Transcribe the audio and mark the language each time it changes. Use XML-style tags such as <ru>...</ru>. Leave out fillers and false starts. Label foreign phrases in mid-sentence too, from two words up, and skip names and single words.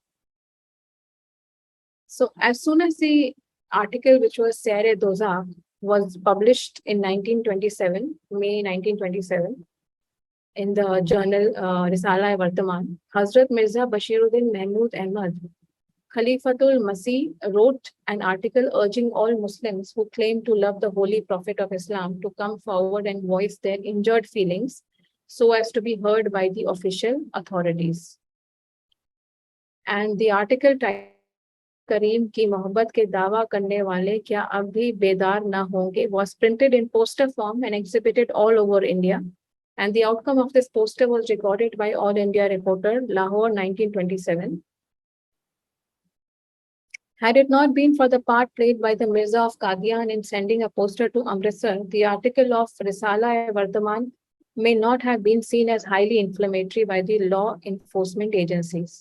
<en>So as soon as the article, which was Sair-e-Dozakh, was published in 1927, May 1927, in the journal Risala-e-Vardaman, Hazrat Mirza Bashiruddin Mahmud Ahmad Khalifatul Masih wrote an article urging all Muslims who claim to love the holy prophet of Islam to come forward and voice their injured feelings so as to be heard by the official authorities. And the article titled</en> <ur>کریم کی محبت کے دعوی کرنے والے کیا اب بھی بیدار نہ ہوں گے</ur> <en>was printed in poster form and exhibited all over India. And the outcome of this poster was recorded by All India Reporter, Lahore, 1927. Had it not been for the part played by the Mirza of Qadian in sending a poster to Amritsar, the article of Risala-e-Vardaman may not have been seen as highly inflammatory by the law enforcement agencies.</en>